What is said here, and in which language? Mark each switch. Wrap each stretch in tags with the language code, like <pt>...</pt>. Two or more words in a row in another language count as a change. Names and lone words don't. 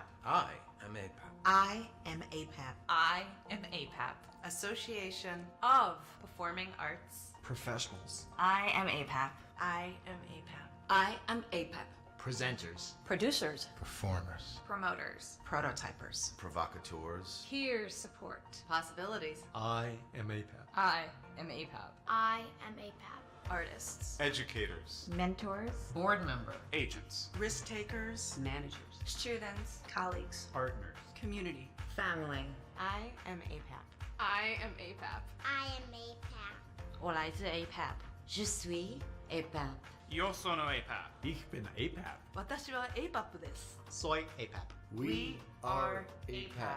<en>I am APAP. I am APAP. I am APAP. Association of Performing Arts Professionals. I am APAP. I am APAP. I am APAP. Presenters. Producers. Performers. Promoters Prototypers. Provocateurs. Peer Support Possibilities I am APAP. I am APAP. I am APAP. Artists Educators, Mentors. Board member. agents, Risk takers. Managers. Students Colleagues. partners. Community Family. I am APAP. I am APAP. I am APAP.</en> <zh>我来自 APAP.</zh> <fr>Je suis APAP.</fr> <it>Yo sono APAP.</it> <de>Ich bin APAP.</de> <ja>私は APAP です</ja> <es>Soy APAP.</es> <en>We are APAP.</en>